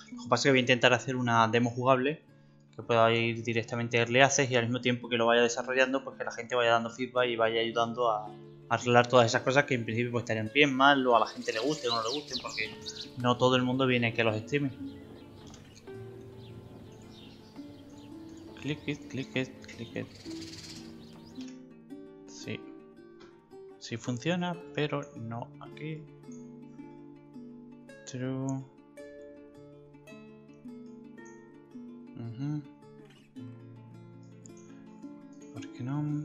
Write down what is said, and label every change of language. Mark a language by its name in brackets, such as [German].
[Spanish] Lo que pasa es que voy a intentar hacer una demo jugable que pueda ir directamente a Early Access y al mismo tiempo que lo vaya desarrollando, pues que la gente vaya dando feedback y vaya ayudando a arreglar todas esas cosas que en principio pues estarían bien, mal, o a la gente le guste o no le gusten, porque no todo el mundo viene aquí a los streams. [English] Click it, click it, click it. [Spanish] Sí. Sí funciona, pero no aquí. [English] True. [Spanish] ¿Por qué no?